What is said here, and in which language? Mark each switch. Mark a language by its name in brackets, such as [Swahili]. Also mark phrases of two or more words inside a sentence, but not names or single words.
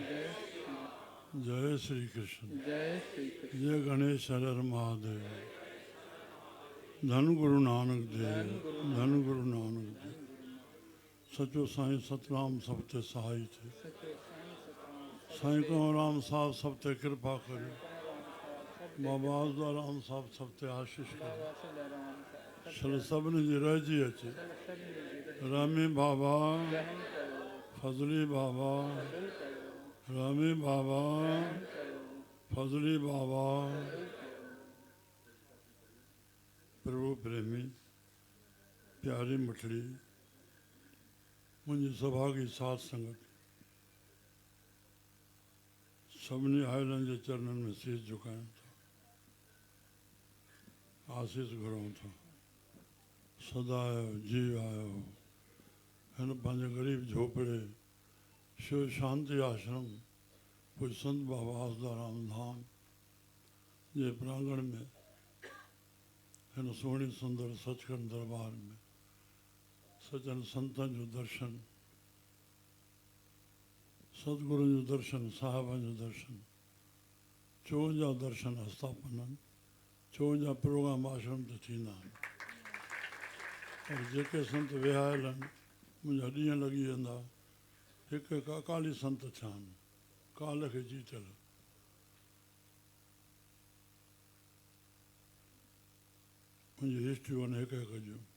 [Sindhi] जय श्री कृष्ण। जय श्री कृष्ण। जय गणेश हर महादेव। धन गुरु नानक देव। धन गुरु नानक देव। सचो साईं सतराम सब ते सहाय थे। साईं को राम साहब सब ते कृपा करे। बाबा राम साहब सब ते आशीष करे। शल सबन जी रजी अचे। रामी बाबा फजली बाबा। रामी बाबा फजली बाबा। प्रभु प्रेमी प्यारी मठड़ी मुझी सभा की साथ संगत सभिनी आयरन के चरणन में शीश झुकायूं था। आशीष घुरूं था। सदा आयो जी आयो हिन पंहिंजे गरीब झोपड़े शिव शांति आश्रम पूज संत बाबा आसदाराम धाम जे प्रांगण में हिन सोहणी सुंदर सचखंड दरबार में सजन संतन जो दर्शन सतगुरु जो दर्शन साहबन जो दर्शन 54 दर्शन स्थापन 54 प्रोग्राम आश्रम ते थींदा आहिनि और जेके संत विहायल आहिनि मुंहिंजा ॾींहं लॻी वेंदा हिकु हिकु अकाली संत थिया आहिनि काल खे जीतल मुंहिंजी हिस्ट्रियूं आहिनि हिकु हिकु जूं